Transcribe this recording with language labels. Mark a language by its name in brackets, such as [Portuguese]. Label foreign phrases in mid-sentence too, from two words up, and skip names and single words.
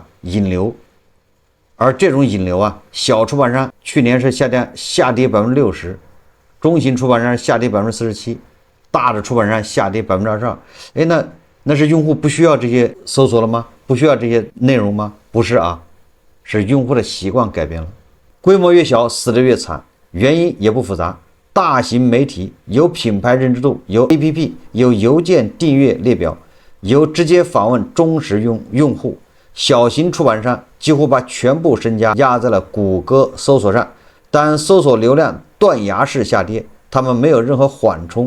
[Chinese] 引流，而这种引流啊，小出版商去年是下跌60%，中型出版商下跌47%，大的出版商下跌22%。哎，那是用户不需要这些搜索了吗？不需要这些内容吗？不是啊，是用户的習慣改變了。規模越小，死得越慘，原因也不複雜。大型媒體有品牌認知度，有 APP， 有郵件訂閱列表，有直接訪問忠實用戶。小型出版商幾乎把全部身家壓在了谷歌搜索上，當搜索流量斷崖式下跌，他們沒有任何緩衝。